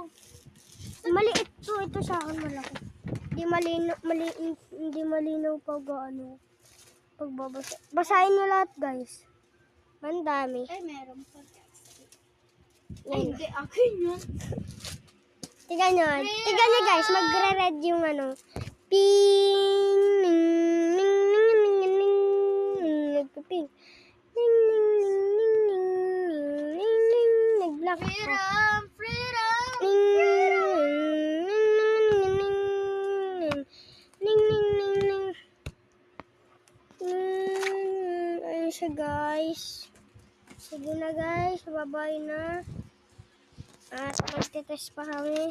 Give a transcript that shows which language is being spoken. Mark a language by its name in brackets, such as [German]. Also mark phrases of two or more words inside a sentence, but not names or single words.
[Filipino] Maliit to. Ito sa akin malaki. Hindi malinaw pag ano. Pagbabasa. Basahin nyo lahat, guys. Ang dami. Ay, meron pa. Ay, Yan. hindi. Akin yun. Tignan nyo. Tignan nyo, guys. Magre-red yung ano. Ping! Ning! Ning! Ning! Ning! Ning! Ning! Nagpiping. Ning! Ning! Ning! Ning! Ning! Ning! Ning! Nag-black. [English] Freedom! Freedom! Ning! Ning! Ning! Ning! Ning! [Filipino] Ayun siya, guys. Sige na, guys. Babay na. At magte-test pa kami.